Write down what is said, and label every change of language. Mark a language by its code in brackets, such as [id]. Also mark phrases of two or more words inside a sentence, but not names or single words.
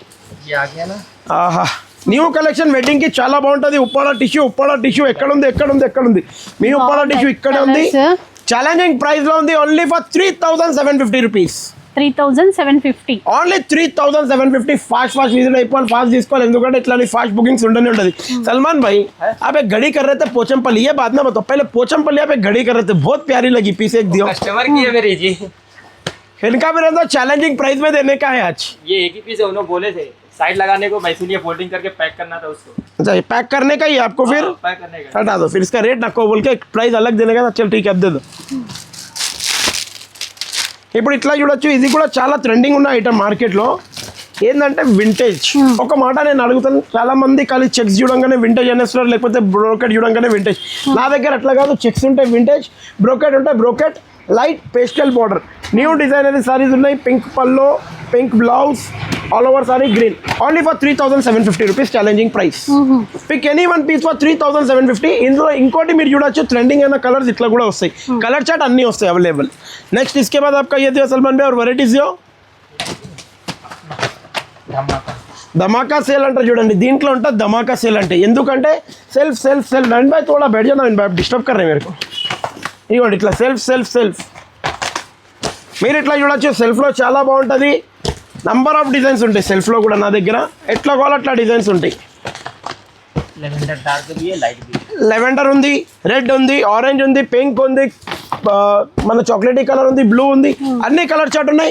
[te] ఆహా, [en] new collection wedding [te] కి చాలా బాగుంటుంది. ఉప్పాడ టిష్యూ ఎక్కడ ఉంది? మీ ఉప్పాడ టిష్యూ ఇక్కడే ఉంది. [en] challenging price [te] లో ఉంది. [en] only for 3750 rupees. 3750 [te] ఓన్లీ 3750. [en] fast visit [te] అయిపోవాలి, ఫాస్ట్ తీసుకోవాలి. ఎందుకంటే ఇట్లా [en] fast bookings [te] ఉండనే ఉంటుంది. [hi] सलमान भाई आप एक घड़ी कर रहे थे पोचमपल्ली, ये बात ना बताओ, पहले पोचमपल्ली आप एक घड़ी कर रहे थे, बहुत प्यारी लगी. पीस एक दियो, कस्टमर की है मेरी जी. इनका भी रहता [en] challenging price [hi] में देने का है आज. ये एक ही पीस है, उन्होंने बोले थे साइड लगाने को, मैं इसलिए फोल्डिंग करके पैक करना था उसको. अच्छा, ये पैक करने का ही आपको? फिर पैक करने का हटा दो, फिर इसका रेट नको बोल के प्राइस अलग देने का. चल ठीक है, अब दे दो. [te] ఇప్పుడు ఇట్లా చూడొచ్చు. ఇది కూడా చాలా ట్రెండింగ్ ఉన్న ఐటమ్ మార్కెట్లో. ఏంటంటే వింటేజ్. ఒక మాట నేను అడుగుతాను, చాలా మంది ఖాళీ చెక్స్ చూడంగానే వింటేజ్ అనేస్తున్నారు, లేకపోతే బ్రోకెట్ చూడంగానే వింటేజ్. నా దగ్గర అట్లా కాదు. చెక్స్ ఉంటే వింటేజ్, బ్రోకెట్ ఉంటే బ్రోకెట్, [en] light pastel border, new designery sarees [te] ఉన్నాయి. [en] pink pallu, pink blouse, all over saree green. only for 3750 rupees. challenging price. pick any one piece for 3750. [te] ఇందులో ఇంకోటి మీరు చూడొచ్చు, ట్రెండింగ్ అయిన కలర్స్ ఇట్లా కూడా వస్తాయి. [en] color chart [te] అన్నీ వస్తాయి అవైలబుల్. [hi] నెక్స్ట్ इसके बाद आपका ये दियो सलमान भाई, और वैरायटीज दियो. [te] ధమాకా సేల్ అంటారు చూడండి. దీంట్లో ఉంటుంది ధమాకా సేల్ అంటే. ఎందుకంటే సెల్ఫ్ నవీన్ భాయ్ [hi] थोड़ा बैठ जाओ नवीन भाई, डिस्टर्ब कर रहे हैं मेरे को. [te] ఇదిగోండి ఇట్లా సెల్ఫ్ మీరు ఇట్లా చూడొచ్చు. సెల్ఫ్లో చాలా బాగుంటుంది. [en] number of designs [te] ఉంటాయి సెల్ఫ్లో కూడా. నా దగ్గర ఎట్లా కావాలో అట్లా డిజైన్స్ ఉంటాయి. లెవెండర్ ఉంది, రెడ్ ఉంది, ఆరెంజ్ ఉంది, పింక్ ఉంది, మన [en] chocolatey color [te] ఉంది, బ్లూ ఉంది, అన్ని [en] color chart [te] ఉన్నాయి.